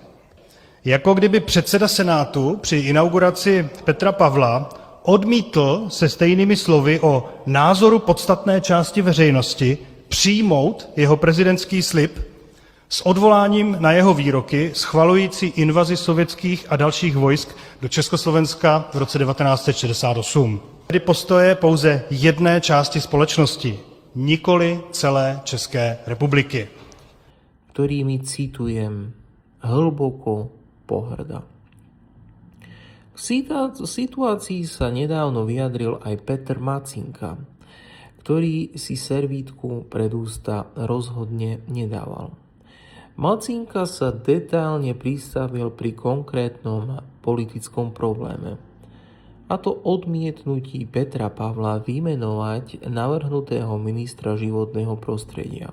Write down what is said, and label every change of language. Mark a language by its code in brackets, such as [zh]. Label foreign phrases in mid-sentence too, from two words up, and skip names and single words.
[cs] Jako kdyby předseda Senátu při inauguraci Petra Pavla odmítl se stejnými slovy o názoru podstatné části veřejnosti přijmout jeho prezidentský slib s odvoláním na jeho výroky schvalující invazi sovětských a dalších vojsk do Československa v roce 1968. Tedy postoje pouze jedné části společnosti, nikoli celé České republiky. [sk] Ktorými, citujem, hlboko pohrda. K situácii sa nedávno vyjadril aj Peter Macinka, ktorý si servítku pred ústa rozhodne nedával. Macinka sa detailne pristavil pri konkrétnom politickom probléme, a to odmietnutí Petra Pavla vymenovať navrhnutého ministra životného prostredia.